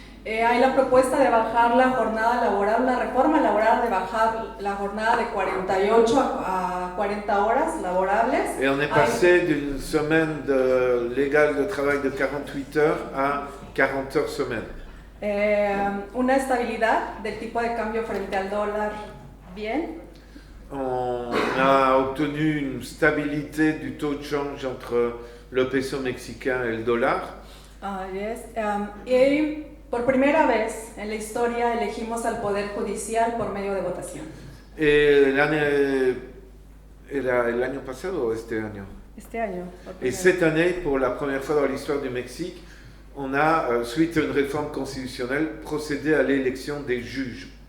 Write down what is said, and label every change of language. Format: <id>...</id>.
<es>Hay la propuesta de bajar la jornada laboral, la reforma laboral de bajar la jornada de 48 a 40 horas laborables.</es> <fr>Et on est passé d'une semaine légale de travail de 48 heures à 40 heures semaine.</fr> <es>Una estabilidad del tipo de cambio frente al dólar bien.</es> <fr>On a obtenu une stabilité du taux de change entre le peso mexicain et le dollar.</fr> <en>Yes.</en> <es>Y por primera vez en la historia elegimos al Poder Judicial por medio de votación.</es> <fr>Et l'année passé ou</fr> <es>este año? Este año.</es> <fr>Et cette année, pour la première fois dans l'histoire du Mexique, on a, suite à une réforme constitutionnelle, procédé à l'élection des juges.</fr>